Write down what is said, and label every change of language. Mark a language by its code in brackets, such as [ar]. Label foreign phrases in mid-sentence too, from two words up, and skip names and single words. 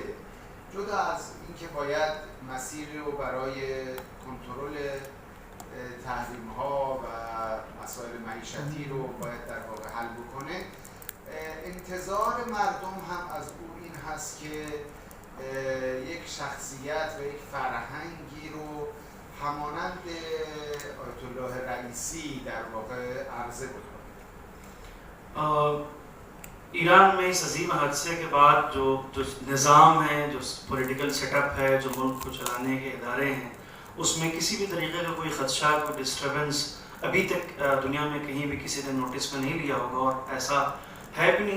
[fa] جدا از اینکه باید مسیری رو برای کنترل تحریم‌ها و مسائل معیشتی رو باید در واقع حل بکنه، انتظار مردم هم از او این هست که یک شخصیت و یک فرهنگی رو همانند آیت الله رئیسی در واقع عرضه بکنه. [hi] ईरान में इस अजीम हादसे के बाद जो निज़ाम है, जो [en] political setup [hi] है, जो मुल्क को चलाने के इदारे हैं, उसमें किसी भी तरीके का कोई ख़दशा, कोई डिस्टर्बेंस अभी तक दुनिया में कहीं भी किसी ने नोटिस में नहीं लिया होगा, और ऐसा है भी नहीं।